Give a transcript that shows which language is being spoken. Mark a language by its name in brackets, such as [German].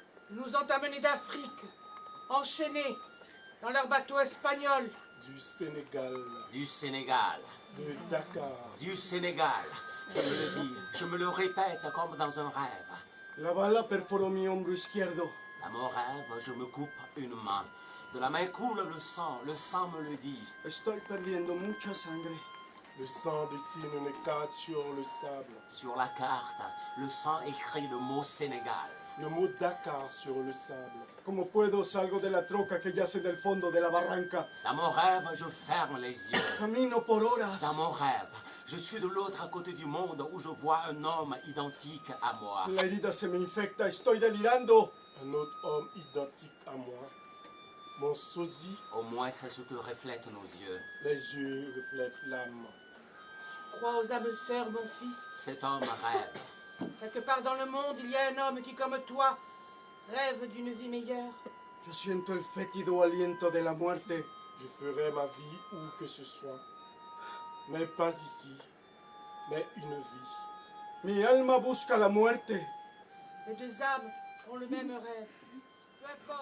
[French] Ils nous ont amenés d'Afrique, enchaînés dans leur bateau espagnol. Du Sénégal, Du Sénégal. de Dakar. Du Sénégal. Je me le dis, je me le répète comme dans un rêve. [Spanish] La bala perforó mi hombro izquierdo. [French] Dans mon rêve, je me coupe une main. De la main coule le sang me le dit. [Spanish] Estoy perdiendo mucha sangre. [French] Le sang dessine une carte sur le sable. Sur la carte, le sang écrit le mot Sénégal. Le mot Dakar sur le sable. [Spanish] Como puedo, salgo de la troca que yace del fondo de la barranca. [French] Dans mon rêve, je ferme les yeux. [Spanish] Camino por horas. [French] Dans mon rêve, je suis de l'autre côté du monde où je vois un homme identique à moi. [Spanish] La herida se me infecta, estoy delirando. [French] Un autre homme identique à moi. Mon sosie, Au moins, c'est ce que reflètent nos yeux. les yeux reflètent l'âme. Crois aux âmes sœurs, mon fils. Cet homme rêve. Quelque part dans le monde, il y a un homme qui, comme toi, rêve d'une vie meilleure. [Spanish] Yo siento el fétido aliento de la muerte. [French] Je ferai ma vie où que ce soit. Mais pas ici. Mais une vie. [Spanish] Mi alma busca la muerte. [French] Les deux âmes ont le même rêve.